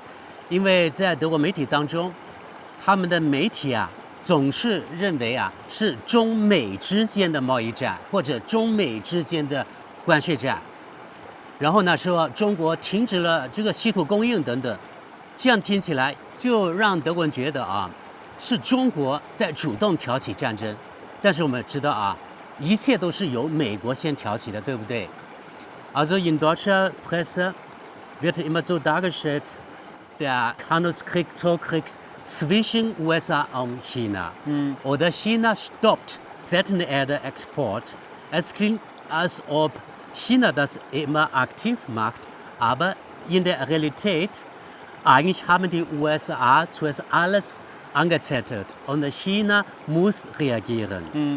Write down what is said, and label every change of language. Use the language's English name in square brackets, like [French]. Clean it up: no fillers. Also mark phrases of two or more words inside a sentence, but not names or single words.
[Chinese] 因为在德国媒体当中，他们的媒体总是认为是中美之间的贸易战或者中美之间的关税战，然后呢说中国停止了这个稀土供应等等，这样听起来就让德国人觉得是中国在主动挑起战争。但是我们知道一切都是由美国先挑起的，对不对？ [German] Also in deutscher Presse wird immer so dargestellt, der Handelskrieg zwischen USA und China. Oder China stoppt seltene Erde-Export. Es klingt, als ob China das immer aktiv macht, aber in der Realität eigentlich haben die USA zuerst alles angezettelt und China muss reagieren.